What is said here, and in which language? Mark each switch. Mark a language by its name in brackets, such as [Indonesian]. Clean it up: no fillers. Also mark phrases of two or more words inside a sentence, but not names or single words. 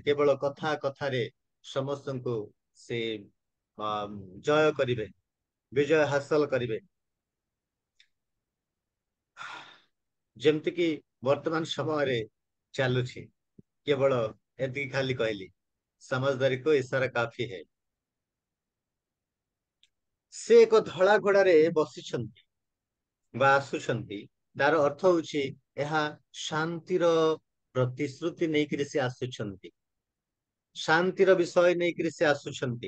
[Odia] କେବଳ କଥା କଥାରେ ସମସ୍ତଙ୍କୁ ସେ ଜୟ କରିବେ, ବିଜୟ ହାସଲ କରିବେ। ଯେମିତିକି ବର୍ତ୍ତମାନ ସମୟରେ ଚାଲୁଛି। କେବଳ ଏତିକି ଖାଲି କହିଲି, [Hindi] समझदारी को इशारा काफी है। [Odia] ସେ ଏକ ଧଳା ଘୋଡାରେ ବସିଛନ୍ତି ବା ଆସୁଛନ୍ତି। ତାର ଅର୍ଥ ହଉଛି ଏହା ଶାନ୍ତିର ପ୍ରତିଶ୍ରୁତି ନେଇକିରି ସେ ଆସୁଛନ୍ତି, ଶାନ୍ତିର ବିଷୟ ନେଇକିରି ସେ ଆସୁଛନ୍ତି।